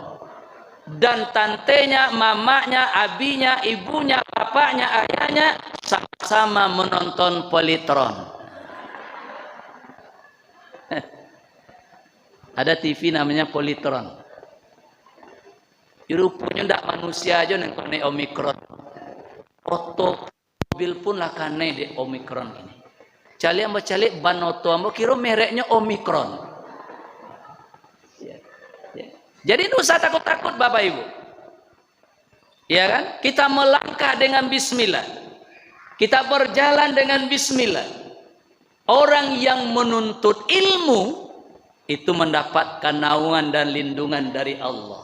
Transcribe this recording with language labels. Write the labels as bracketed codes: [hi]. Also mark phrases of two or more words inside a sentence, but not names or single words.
[id] Dan tantenya, mamanya, abinya, ibunya, bapaknya, ayahnya sama-sama menonton Polytron. Ada TV namanya Polytron. Rupanya ndak manusia aja yang kena Omikron. [min] Oto mobil pun lah kena di Omikron ini. Cali ambo cali ban oto ambo kira mereknya Omikron. [id] Jadi tidak usah takut-takut Bapak Ibu. Ya kan? Kita melangkah dengan bismillah. Kita berjalan dengan bismillah. Orang yang menuntut ilmu itu mendapatkan naungan dan lindungan dari Allah.